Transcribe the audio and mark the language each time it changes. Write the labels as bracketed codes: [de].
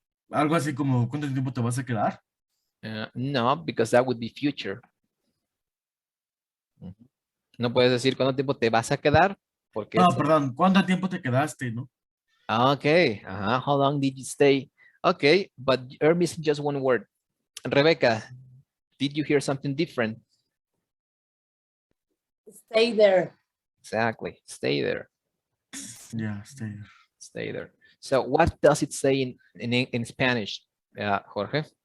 [es] Algo así como, ¿cuánto tiempo te vas a quedar? [en] No, because that would be future. Ujú. [es] No puedes decir cuánto tiempo te vas a quedar, porque No, es- perdón, ¿cuánto tiempo te quedaste, no? [en] Okay. How long did you stay? Okay, but you're missing just one word. Rebecca, did you hear something different? Stay there. Exactly. Stay there. Yeah, stay there. Stay there. So what does it say in Spanish, Jorge?